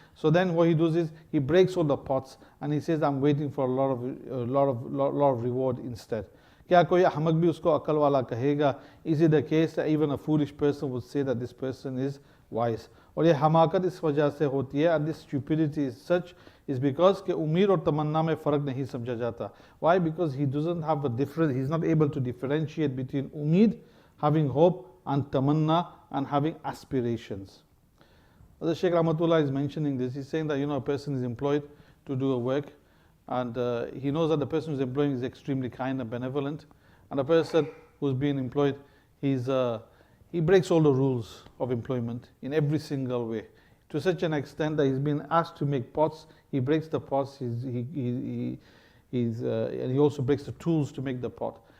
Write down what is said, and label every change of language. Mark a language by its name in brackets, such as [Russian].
[English] So then what he does is he breaks all the pots and he says I'm waiting for a lot of reward instead. [Hindi] क्या कोई अहमक भी उसको अकल वाला कहेगा? [English] Is it the case that even a foolish person would say that this person is wise? [Hindi] और ये हमाकत इस वजह से होती है, [English] and this stupidity is such is because [Hindi] कि उम्मीद और तमन्ना में फ़र्क नहीं समझा जाता. [English] Why? Because he doesn't have a difference, he's not able to differentiate between umeed, having hope, and tamanna, and having aspirations. The Shaykh Rahmatullah is mentioning this. He's saying that a person is employed to do a work, and he knows that the person who's employing is extremely kind and benevolent, and the person who's being employed, he breaks all the rules of employment in every single way, to such an extent that he's been asked to make pots, he breaks the pots, and he also breaks the tools to make the pot.